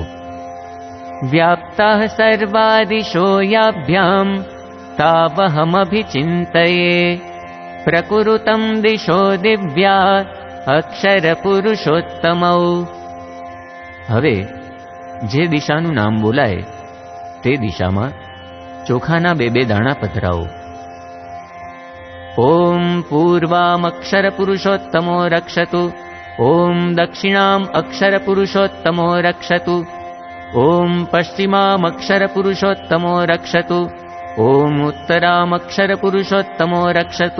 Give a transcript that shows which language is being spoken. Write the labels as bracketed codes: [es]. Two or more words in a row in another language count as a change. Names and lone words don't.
[sa] व्याप्ताः सर्वा दिशो याभ्यां तावहमभिचिन्तये प्रकुरुतं दिशो दिव्या अक्षर पुरुषोत्तमौ। [gu] હવે જે દિશાનું નામ બોલાય તે દિશામાં ચોખાના બે દાણા પધરાવો। [sa] ओम पूर्वाम अक्षर पुरुषोत्तमो रक्षतु। ओम दक्षिणाम अक्षर पुरुषोत्तमो रक्षतु। ओम पश्चिमाम अक्षर पुरुषोत्तमो रक्षतु। ओम उत्तराम अक्षर पुरुषोत्तमो रक्षतु।